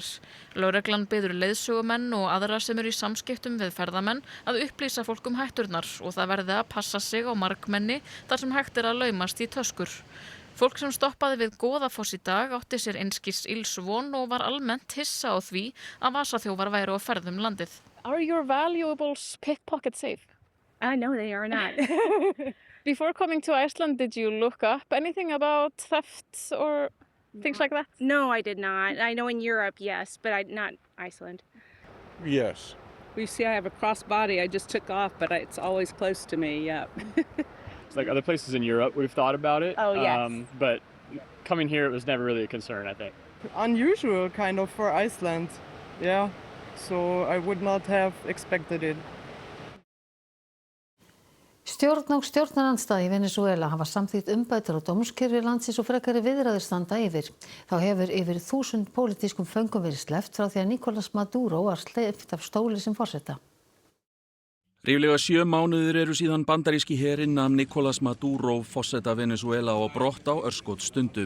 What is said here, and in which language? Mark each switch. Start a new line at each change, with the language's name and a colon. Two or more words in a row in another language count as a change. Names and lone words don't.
Icelandic: Lögreglan biður leiðsögumenn og aðra sem eru í samskiptum við ferðamenn að upplýsa fólk hætturnar og það verði að passa sig á margmenni þar sem hægt að laumast í töskur. Fólk sem stoppaði við Goðafoss í dag átti sér einskis ills von og var almennt hissa á því að vasaþjófar væru á ferðum landið.
English: Are your valuables pickpocket safe? No, they are not. Before coming to Iceland, did you look up anything about theft or things like that? No, I did not. I know in Europe, yes, but not Iceland. Yes. You see, I have a crossbody. I just took off, but it's always close to me, yeah. It's like other places in Europe, we've thought about it. Oh, yes. But coming here, it was never really a concern, I think. Unusual kind of for Iceland, yeah. So I would not have expected it.
Icelandic: Stjórn og stjórnarandstaða í Venesúela hafa samþykkt umbætur á dómskerfi landsins og frekari viðræður standa yfir. Þá hefur yfir 1000 pólitískum föngum verið sleppt frá því að Nicolás Maduro var sleppt af stóli sem forseta. Ríflega 7 mánuðir eru síðan bandaríski herinn nam Nicolás Maduro forseta Venesúela á brott á örskotsstundu.